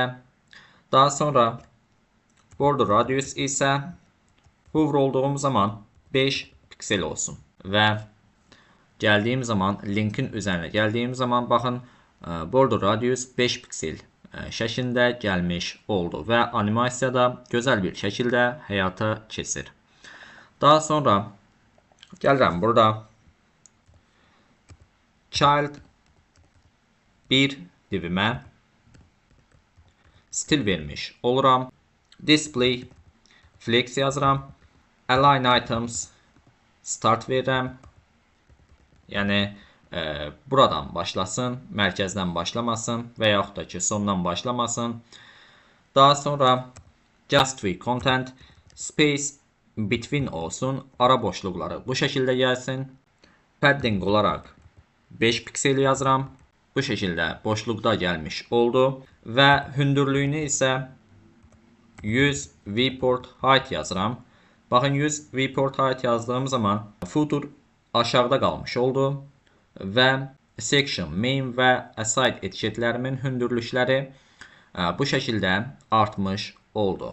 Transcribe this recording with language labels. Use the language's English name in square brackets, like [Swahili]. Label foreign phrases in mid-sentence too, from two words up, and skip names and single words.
[Azerbaijani] Daha sonra [English] border radius [Azerbaijani] isə hover olduğum zaman 5 piksel olsun və gəldiyim zaman linkin üzərinə gəldiyim zaman baxın [English] border radius [Azerbaijani] 5 piksel şəklində gəlmiş oldu və animasiya da gözəl bir şəkildə həyata keçir. Daha sonra gəlirəm burada child 1 divimə stil vermiş oluram. [English] Display flex yazıram. Align items start verirəm. [Azerbaijani] Yəni buradan başlasın, mərkəzdən başlamasın və yaxud da ki sondan başlamasın. Daha sonra [English] justify content space between olsun. [Azerbaijani] Ara boşluqları bu şəkildə gəlsin. Padding olaraq 5 piksel yazıram. Bu şəkildə boşluqda gəlmiş oldu və hündürlüyünü isə 100 [English] viewport height [Azerbaijani] yazıram. Baxın 100 [English] viewport height [Azerbaijani] yazdığım zaman footer aşağıda qalmış oldu və section, main və aside etiketlərimin hündürlükləri bu şəkildə artmış oldu.